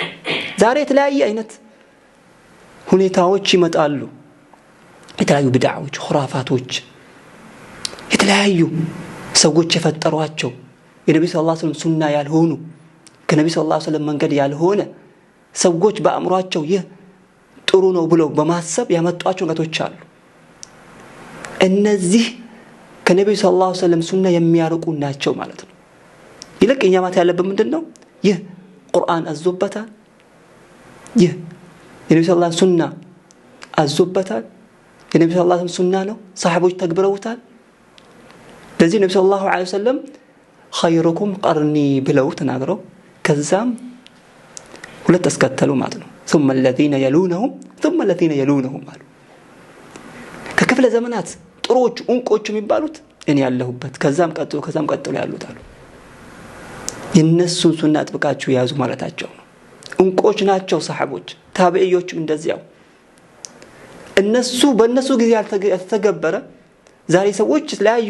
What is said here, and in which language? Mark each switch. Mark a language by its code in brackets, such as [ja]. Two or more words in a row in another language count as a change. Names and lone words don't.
[am] ዛሬ የተለያየ አይነት ሁኔታዎች ይመጣሉ። የተለያዩ ቢድዓዎች፣ ኹራፋቶች የተለያዩ ሰዎች የፈጠሯቸው የነብዩ [ar] صلى الله عليه وسلم [am] ሱና ያልሆኑ ከነብዩ [ar] صلى الله عليه وسلم [am] መንገድ ያልሆነ ሰዎች በአእምሯቸው ይህ ጥሩ ነው ብለው በማሰብ ያመጧቸው ነገሮች አሉ። እነዚህ ከነብዩ [ar] صلى الله عليه وسلم [am] ሱና የሚያርቁ ናቸው ማለት ነው። ይልቅ እኛ ማለት ያለብን ምንድነው? ይህ ቁርአን አዞበታል። ይህ የነብዩ [ar] صلى الله عليه وسلم [am] ሱና አዞበታል። የነብዩ [ar] صلى الله عليه وسلم [am] ሱና ነው። ሰሃቦች ተግብረውታል። ለዚህ ነብዩ [ar] صلى الله عليه وسلم خيركم قرني [am] ብለው ተናግረው ከዛም ሁለት አስከተሉ ማለት ነው። [ar] ثم الذين يلونهم ثم الذين يلونهم [am] አሉ። ከክፍለ ዘመናት ጥሩዎች እንቆች የሚባሉት እኔ ያለሁበት ከዛም ቀጥሎ ያሉት አሉ። የነሱን ሱና አጥብቃችሁ ያዙ ማለታቸው ነው። እንቆች ናቸው ሰሃቦች፣ ታቢዒዎችም እንደዚያው። እነሱ በእነሱ ጊዜ ያልተገበረ ዛሬ ሰዎች የተለያዩ